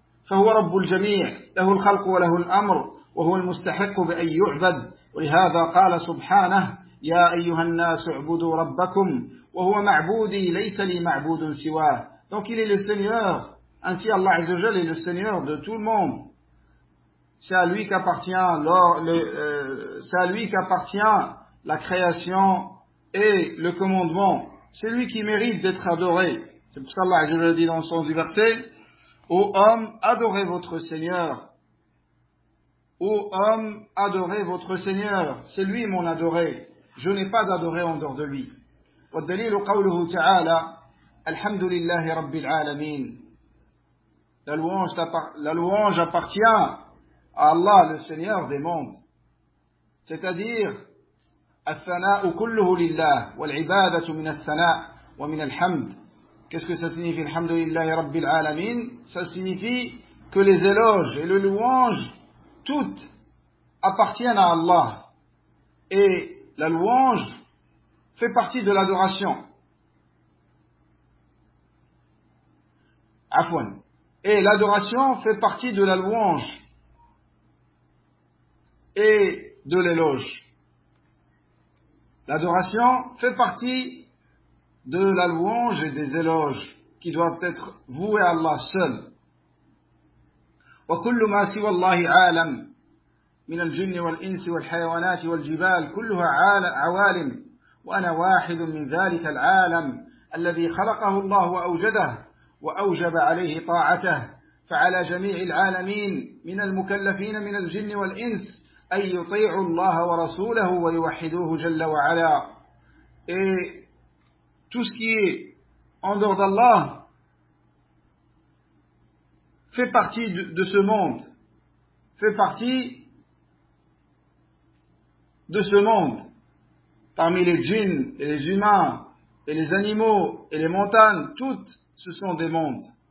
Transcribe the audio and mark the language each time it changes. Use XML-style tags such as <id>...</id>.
<ar>فهو رب الجميع له الخلق وله الأمر وهو المستحق بأن يعبد ولهذا قال سبحانه يا أيها الناس اعبدوا ربكم وهو معبودي ليس لي معبود سواه.</ar> <fr>Donc il est le Seigneur, ainsi Allah عز وجل est le Seigneur de tout le monde. C'est à lui qu'appartient la création et le commandement. C'est lui qui mérite d'être adoré. C'est pour ça que je le dis dans le sens du verset. Ô homme, adorez votre Seigneur. Ô homme, adorez votre Seigneur. C'est lui mon adoré. Je n'ai pas d'adoré en dehors de lui.</fr> <ar>والدليل قوله تعالى الحمد لله رب العالمين.</ar> <fr>La louange appartient à Allah, le Seigneur des mondes. C'est-à-dire</fr> <ar>الثناء كله لله والعبادة من الثناء ومن الحمد.</ar> <fr>Qu'est-ce que ça signifie</fr> <ar>الحمد لله رب العالمين?</ar> <fr>Ça signifie que les éloges et les louanges toutes appartiennent à Allah et la louange fait partie de l'adoration. Afwan. Et l'adoration fait partie de la louange et de l'éloge. L'adoration fait partie de la louange et des éloges qui doivent être voués à Allah seul.</fr> <ar>وكل ما سوى الله عالم من الجن والإنس والحيوانات والجبال كلها عوالم وأنا واحد من ذلك العالم الذي خلقه الله وأوجده وأوجب عليه طاعته فعلى جميع العالمين من المكلفين من الجن والإنس أن يطيعوا الله ورسوله ويوحدوه جل وعلا.</ar> <fr>Et tout ce qui est en dehors d'Allah fait partie de ce monde, fait partie de ce monde, parmi les djinns et les humains et les animaux et les montagnes, toutes ce sont des mondes.</fr>